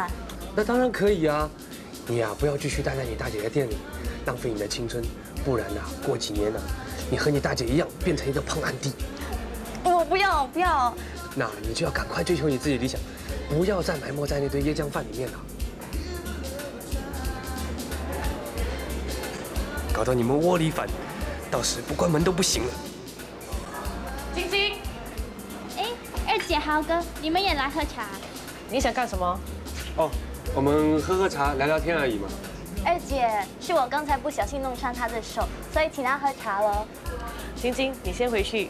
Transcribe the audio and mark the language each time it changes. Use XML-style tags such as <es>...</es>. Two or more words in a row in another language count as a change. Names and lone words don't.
<zh>那當然可以啊，你呀不要繼續待在你大姐的店裡，浪費你的青春，不然啊過幾年啊，你和你大姐一樣變成一個胖安迪。我不要。那你就要趕快追求你自己的理想，不要再埋沒在那堆椰漿飯裡面了，搞到你們窩裡反，到時不關門都不行了。晶晶，哎，二姐豪哥，你們也來喝茶？你想干什么？哦，我们喝喝茶，聊聊天而已嘛。二姐，是我刚才不小心弄伤她的手，所以请她喝茶了。晶晶，你先回去。</zh>